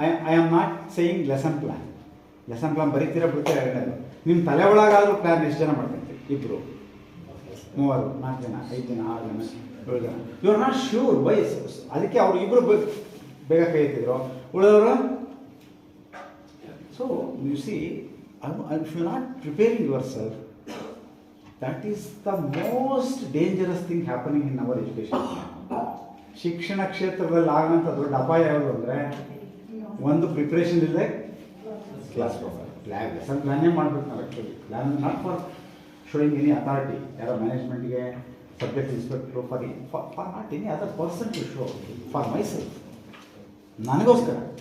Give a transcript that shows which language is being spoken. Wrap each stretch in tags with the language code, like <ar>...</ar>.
<en>I am not saying</en> <kn>lesson plan ಬರೀತೀರಾ ಬಿಡ್ತೀರಾ ಎರಡನೇದು. ನಿಮ್ಮ ತಲೆ ಒಳಗಾದರೂ ಪ್ಲ್ಯಾನ್ ಎಷ್ಟು ಜನ ಮಾಡ್ಕೊತೀವಿ? 2. 3, 4 ಜನ, 5 ಜನ, 6 ಜನ, 7 ಜನ.</kn> <en>you are not sure</en> <kn>ವಯಸ್ಸು. ಅದಕ್ಕೆ ಅವರು ಇಬ್ಬರು ಬೇಗ ಕೈ ಎತ್ತಿದ್ರು, ಉಳಿದವರು.</kn> <en>So you see, if you not preparing yourself, that is the most dangerous thing happening in our education.</en> <kn>ಶಿಕ್ಷಣ ಕ್ಷೇತ್ರದಲ್ಲಿ ಆಗೋಂಥ ದೊಡ್ಡ ಅಪಾಯ ಯಾವುದು ಅಂದರೆ, ಒಂದು ಪ್ರಿಪ್ರೇಷನ್ ಇಲ್ಲದೆ ಕ್ಲಾಸ್ ಲೆಸನ್ ಪ್ಲಾನೇ ಮಾಡಬೇಕು ನಾವು.</kn> <en>Actually plan not for showing any authority, ಯಾರೋ ಮ್ಯಾನೇಜ್ಮೆಂಟ್ಗೆ, subject ಇನ್ಸ್ಪೆಕ್ಟ್ರು, for not any other person to show, for myself, ನನಗೋಸ್ಕರ.</en>